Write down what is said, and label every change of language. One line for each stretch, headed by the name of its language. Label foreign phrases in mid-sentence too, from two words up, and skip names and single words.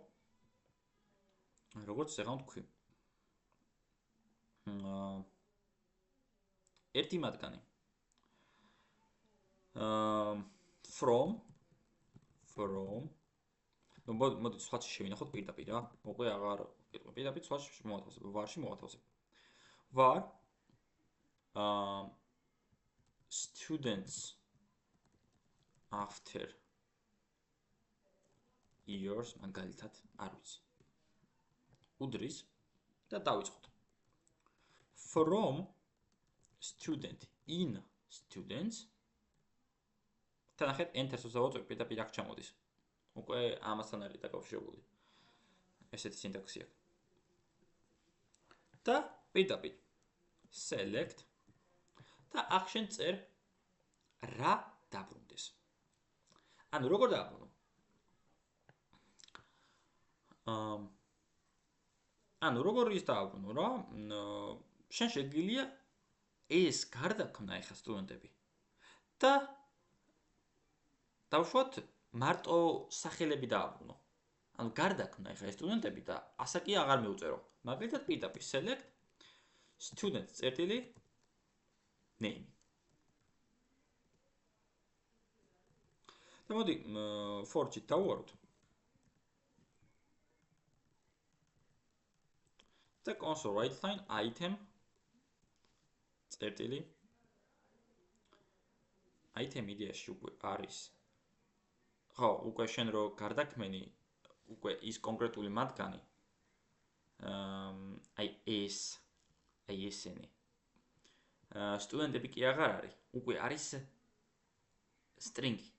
Georgian: როგორც ახლა ვთქვი. ერთი მათგანი. from ნუ მოდი სხვაში შევინახოთ პირდაპირ რა. უკვე აღარ პირდაპირ სხვაში მოვათავსებ, varში მოვათავსებ.
English: var students after years
Georgian: მაგალითად არ ვიცი. უდრის და დავიწყოთ.
English: from student in students
Georgian: თან ახეთ enter-ს დავაწვევ პირდაპირ აქ ჩამოდის. უკვე ამასთან არის დაკავშირებული. ესეთი სინტაქსი აქვს. და პირდაპირ select და ახშენ წერ რა დაბრუნდეს. ანუ როგორ დააბრუნო? ანუ როგორ ის დააბრუნო რა? შენ შეგიძლია ეს გარდაქმნა ეხა სტუდენტები და დავშვათ მარტო სახელები დააბრუნო. ანუ გარდაქმნა ეხა ეს სტუდენტები და ასაკი აღარ მეუწერო. მაგალითად პირდაპირ
English: select student
Georgian: წერტილი name. და მოდი for-ით დავუვაროთ. და
English: console write line item
Georgian: წერტილი item იდეაში უკვე არის ხო, უკვე შენ რო გარდაქმენი უკვე ის კონკრეტული მათგანი აი ესენი სტუდენტები კი აღარ არის, უკვე არის string-ი.